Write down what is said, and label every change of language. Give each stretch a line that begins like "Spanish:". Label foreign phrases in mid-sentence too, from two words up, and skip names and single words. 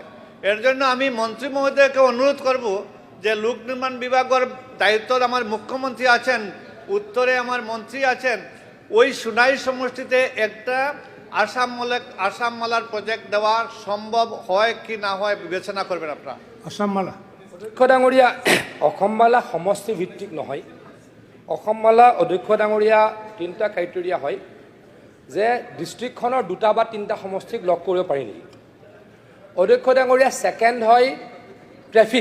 Bangla: এর জন্য আমি মন্ত্রী মহোদয়কে অনুরোধ করব যে লোক নির্মাণ বিভাগের দায়িত্ব আমার মুখ্যমন্ত্রী আছেন, উত্তরে আমার মন্ত্রী আছেন, ওই সোনাই সমষ্টিতে একটা আসাম মালার প্রজেক্ট দেওয়া সম্ভব হয় কি না হয় বিবেচনা করবেন আপনারা। আসাম মালা
Assamese: অধ্যক্ষ ডাঙৰীয়া, অসম মালা সমষ্টি ভিত্তিক নহয়। অসম মালা অধ্যক্ষ ডাঙৰীয়া 3টা ক্ৰাইটেৰিয়া হয় যে ডিষ্ট্ৰিক্টখনৰ 2টা বা 3টা সমষ্টিক লগ কৰিব পাৰি নেকি। অধ্যক্ষ ডাঙৰীয়া ছেকেণ্ড হয় ট্ৰেফিক।